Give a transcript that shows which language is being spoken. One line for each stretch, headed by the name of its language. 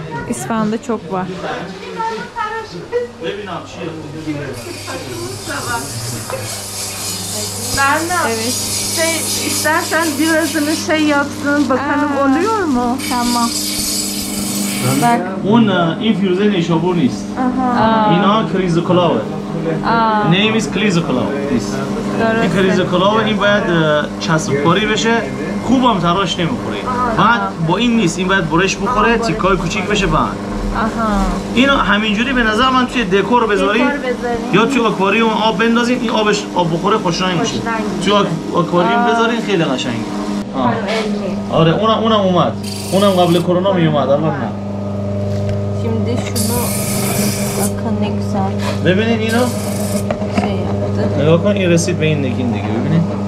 Turkish: İsfahan'da çok var. Evet. İstersen birazını yapsın bakalım, oluyor mu? Tamam. Bak.
Persian: اون این فیروزه نیشابور نیست. اینا کریزوکلاوه.
English: name is کلیزوکلاو.
Persian: این کلیزوکلاوه، این باید چسب کاری بشه، خوبم تراش نمیخوره. بعد با این نیست، این باید برش بخوره، تیکای کوچیک بشه بعد. اینو همینجوری به نظر من توی دکور بذارید یا توی آکواریوم آب بندازین، این آب بخوره خوشرنگ میشه. توی آکواریوم بذارین خیلی قشنگه. آره اونم اومد. اونم قبل کرونا میومد، الان نه.
Turkish: Şimdi şunu bakın ne güzel
Persian: ببینید اینو
Turkish: şey yaptı.
Persian: نگاه کن، این رسید به این نگین دیگه، ببینید.